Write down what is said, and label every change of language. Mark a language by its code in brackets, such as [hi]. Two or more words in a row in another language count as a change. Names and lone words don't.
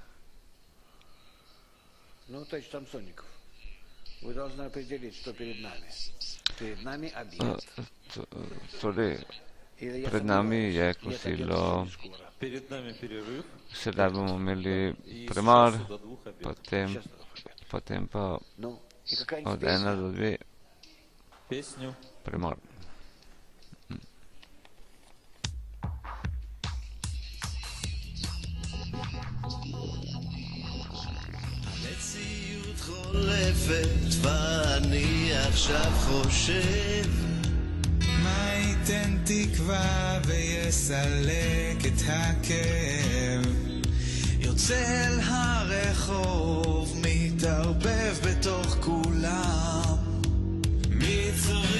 [sl] Torej, pred nami je kosilo, sedaj bomo imeli premor, potem pa od 1 do 2 premor. [he] המציאות חולפת ואני עכשיו חושב מה ייתן תקווה ויסלק את הכאב יוצא אל הרחוב מתערבב בתוך כולם